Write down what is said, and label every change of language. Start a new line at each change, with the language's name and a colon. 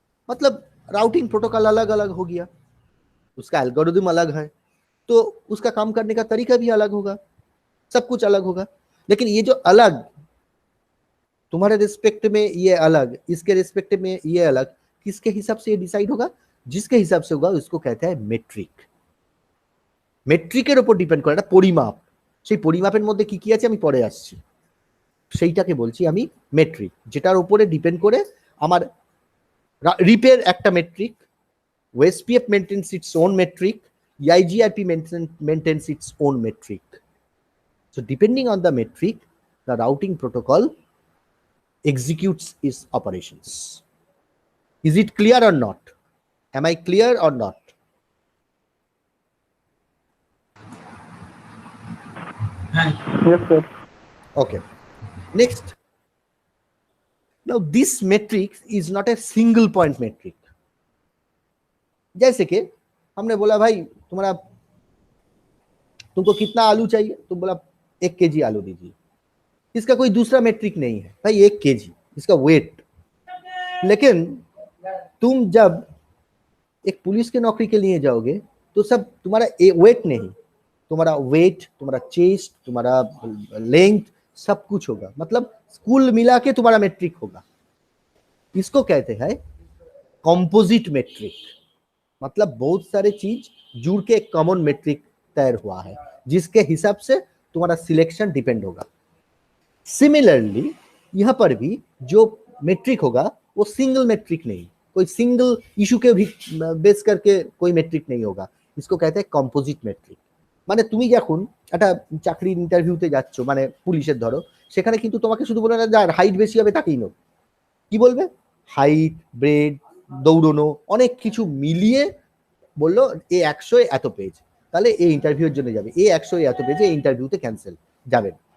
Hindi: मतलब routing protocol अलग अलग हो गया, उसका एल्गोरिथम अलग है, तो उसका काम करने का तरीका भी अलग होगा, सब कुछ अलग होगा। लेकिन ये जो अलग, तुम्हारे रिस्पेक्ट में ये अलग, इसके रिस्पेक्ट में ये अलग, किसके हिसाब से ये डिसाइड होगा? जिसके हिसाब से होगा उसको कहते हैं मेट्रिक।
Bangla: মেট্রিকের উপর ডিপেন্ড করে, একটা পরিমাপ, সেই পরিমাপের মধ্যে কি কি আছে আমি পরে আসছি, সেইটাকে বলছি আমি মেট্রিক, যেটার উপরে ডিপেন্ড করে আমার রিপের একটা metric,
English: OSPF maintains its own metric,
Bangla: ইআইজিআরপি মেইনটেইনস its own metric.
English: So depending on the metric, the routing protocol executes its operations. Is it clear or not? Am I clear or not? Yes, sir. Okay. Next. Now this metric is not a single point metric.
Hindi: जैसे कि हमने बोला भाई तुमको कितना आलू चाहिए, तुम बोला 1 केजी आलू दीजिए, इसका कोई दूसरा मेट्रिक नहीं है भाई 1 केजी इसका वेट। लेकिन तुम जब एक पुलिस के नौकरी के लिए जाओगे तो सब तुम्हारा वेट नहीं, तुम्हारा वेट, तुम्हारा चेस्ट, तुम्हारा लेंथ, सब कुछ होगा। मतलब स्कूल मिला के तुम्हारा मेट्रिक होगा। इसको कहते हैं कंपोजिट मेट्रिक। मतलब बहुत सारे चीज जुड़ के एक कॉमन मेट्रिक तैयार हुआ है, जिसके हिसाब से तुम्हारा सिलेक्शन डिपेंड होगा। सिमिलरली यहाँ पर भी जो मेट्रिक होगा वो सिंगल मेट्रिक नहीं, कोई सिंगल इशू के भी बेस करके कोई मेट्रिक नहीं होगा, इसको कहते हैं कंपोजिट मेट्रिक।
Bangla: মানে তুমি যখন একটা চাকরির ইন্টারভিউতে যাচ্ছ, মানে পুলিশের ধরো, সেখানে কিন্তু তোমাকে শুধু বলে না যার হাইট বেশি হবে তাকেই নেব, কি বলবে? হাইট, ব্রেড, দৌড়নো, অনেক কিছু মিলিয়ে বললো এ 100 এত পেজ, তাহলে এই ইন্টারভিউর জন্য যাবে, এ 100 এত পেজে এই ইন্টারভিউতে ক্যান্সেল যাবেন।